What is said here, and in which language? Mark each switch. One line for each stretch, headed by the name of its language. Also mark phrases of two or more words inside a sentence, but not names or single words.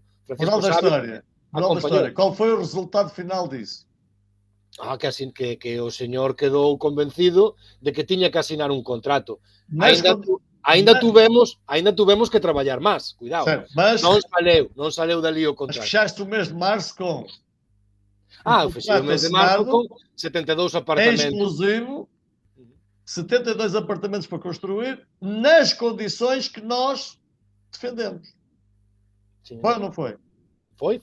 Portuguese: Moral da história. Qual foi o resultado final disso?
Galician: Que o señor quedou convencido de que tiña que asinar un contrato. Ainda tuvemos que traballar máis, cuidado.
Portuguese: Certo, mas
Galician: non saleu dali o contrato.
Portuguese: Mas fechaste o mês de março com fechei o mês de março com 72 apartamentos. Exclusivo, 72 apartamentos para construir, nas condições que nós defendemos. Sim. Foi ou não foi? Foi.